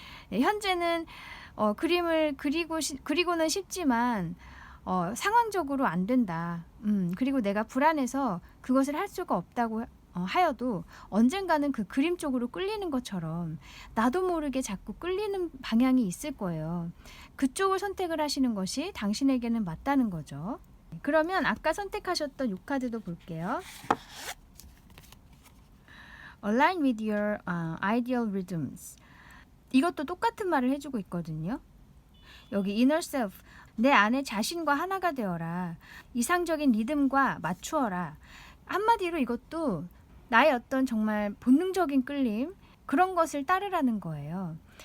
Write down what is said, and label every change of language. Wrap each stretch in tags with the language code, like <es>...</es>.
<ko>네, 현재는 그림을 그리고는 싶지만 상황적으로 안 된다. 그리고 내가 불안해서 그것을 할 수가 없다고 하여도 언젠가는 그 그림 쪽으로 끌리는 것처럼 나도 모르게 자꾸 끌리는 방향이 있을 거예요. 그쪽을 선택을 하시는 것이 당신에게는 맞다는 거죠. 그러면 아까 선택하셨던 이 카드도 볼게요.</ko> <en>Align with your ideal rhythms.</en> <ko>이것도 똑같은 말을 해주고 있거든요. 여기</ko> <en>inner self,</en> <ko>내 안에 자신과 하나가 되어라. 이상적인 리듬과 맞추어라. 한마디로 이것도 나의 어떤 정말 본능적인 끌림, 그런 것을 따르라는 거예요.</ko>